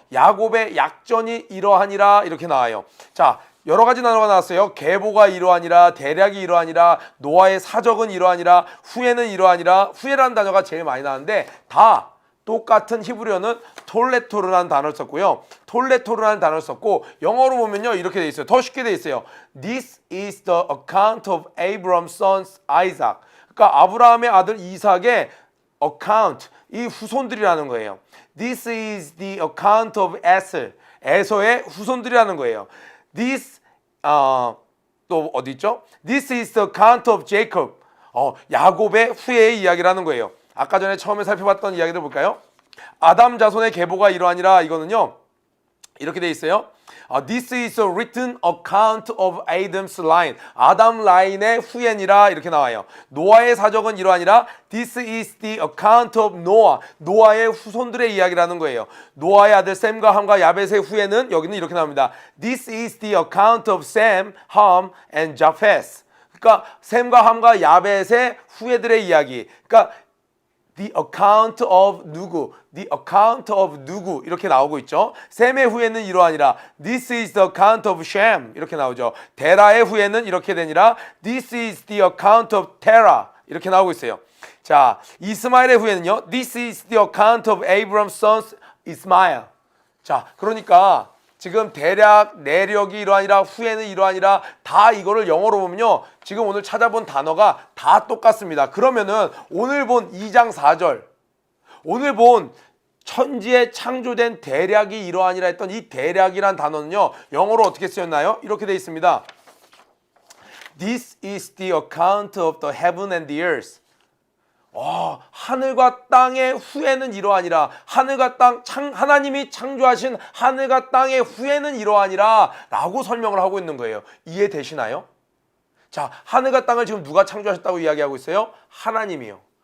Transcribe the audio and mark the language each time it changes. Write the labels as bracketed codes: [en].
[ko] 야곱의 약전이 이러하니라 이렇게 나와요. 자, 여러 가지 단어가 나왔어요. 계보가 이러하니라, 대략이 이러하니라, 노아의 사적은 이러하니라, 후에는 이러하니라. 후에라는 단어가 제일 많이 나왔는데 다 똑같은 히브리어는 톨레토르라는 단어를 썼고요. 톨레토르라는 단어를 썼고 영어로 보면요. 이렇게 돼 있어요. 더 쉽게 돼 있어요. [en] This is the account of Abraham's son Isaac. [ko] 그러니까 아브라함의 아들 이삭의 account, 이 후손들이라는 거예요. [en] This is the account of Esau. [ko] 에서의 후손들이라는 거예요. This 또 어디 있죠? [en] This is the account of Jacob. [ko] 야곱의 후예의 이야기라는 거예요. 아까 전에 처음에 살펴봤던 이야기를 볼까요? 아담 자손의 계보가 이러하니라. 이거는요. 이렇게 돼 있어요. [en] This is a written account of Adam's line. [ko] 아담 라인의 후예니라 이렇게 나와요. 노아의 사적은 이러하니라. [en] This is the account of Noah. [ko] 노아의 후손들의 이야기라는 거예요. 노아의 아들 셈과 함과 야벳의 후예는 여기는 이렇게 나옵니다. [en] This is the account of Sam, Ham and Japheth. [ko] 그러니까 셈과 함과 야벳의 후예들의 이야기. 그러니까 [en] The account of [ko] 누구, [en] the account of [ko] 누구 이렇게 나오고 있죠. 셈의 후예는 이러하니라. [en] This is the account of Shem [ko] 이렇게 나오죠. 데라의 후예는 이렇게 되니라. [en] This is the account of Terah [ko] 이렇게 나오고 있어요. 자, 이스마엘의 후예는요. [en] This is the account of Abraham's son Ismael. [ko] 자, 그러니까 지금 대략, 내력이 이러하니라, 후에는 이러하니라 다 이거를 영어로 보면요. 지금 오늘 찾아본 단어가 다 똑같습니다. 그러면은 오늘 본 2장 4절, 오늘 본 천지에 창조된 대략이 이러하니라 했던 이 대략이란 단어는요. 영어로 어떻게 쓰였나요? 이렇게 돼 있습니다. [en] This is the account of the heaven and the earth. [ko] 하늘과 땅의 후에는 이러하니라. 하늘과 땅, 하나님이 창조하신 하늘과 땅의 후에는 이러하니라 라고 설명을 하고 있는 거예요. 이해되시나요? 자, 하늘과 땅을 지금 누가 창조하셨다고 이야기하고 있어요? 하나님이요.